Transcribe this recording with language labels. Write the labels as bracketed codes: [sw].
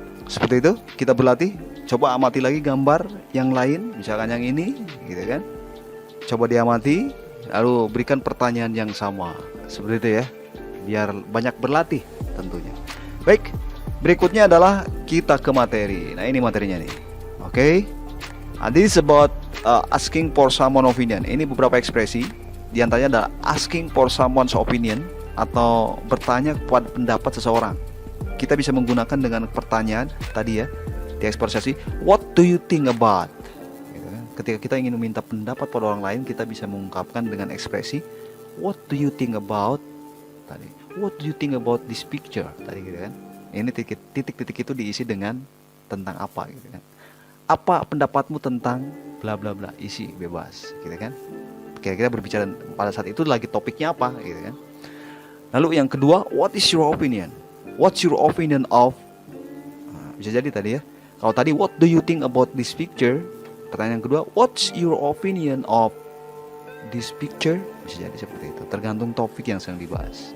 [id] Seperti itu kita berlatih. Coba amati lagi gambar yang lain, misalkan yang ini gitu kan. Coba diamati, lalu berikan pertanyaan yang sama. Seperti itu ya. Biar banyak berlatih tentunya. Baik, berikutnya adalah kita ke materi. Nah ini materinya nih. Oke. [en] This is about asking for someone opinion. [id] Ini beberapa ekspresi. Di antaranya adalah asking for someone's opinion atau bertanya kepada pendapat seseorang. Kita bisa menggunakan dengan pertanyaan tadi ya. Di ekspresi what do you think about? Ketika kita ingin meminta pendapat pada orang lain, kita bisa mengungkapkan dengan ekspresi what do you think about tadi. [en] What do you think about this picture tadi gitu kan. [id] Ini titik-titik itu diisi dengan tentang apa gitu kan. Apa pendapatmu tentang bla bla bla, isi bebas gitu kan. Kira-kira berbicara pada saat itu lagi topiknya apa gitu kan. Lalu yang kedua, what is your opinion? What's your opinion of? Bisa jadi tadi ya. [en] Kalau tadi what do you think about this picture? Pertanyaan kedua, what's your opinion of this picture? [id] Bisa jadi seperti itu, tergantung topik yang sedang dibahas.